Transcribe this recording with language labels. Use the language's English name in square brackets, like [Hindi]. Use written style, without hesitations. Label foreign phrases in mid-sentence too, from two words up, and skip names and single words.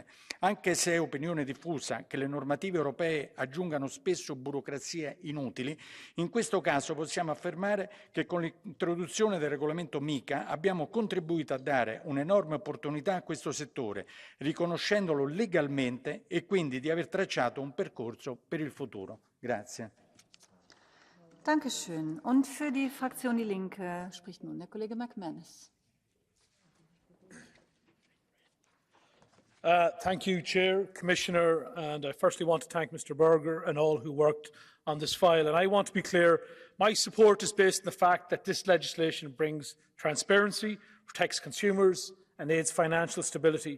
[Italian] Anche se è opinione diffusa che le normative europee aggiungano spesso burocrazie inutili, in questo caso possiamo affermare che con l'introduzione del regolamento MiCA abbiamo contribuito a dare un'enorme opportunità a questo settore, riconoscendolo legalmente e quindi di aver tracciato un percorso per il futuro. Grazie. [German] Dankeschön. Und für die Fraktion Die Linke spricht nun der Kollege McManus. [English] Thank you, Chair, Commissioner, and I firstly want to thank Mr Berger and all who worked on this file. And I want to be clear, my support is based on the fact that this legislation brings transparency, protects consumers and aids financial stability.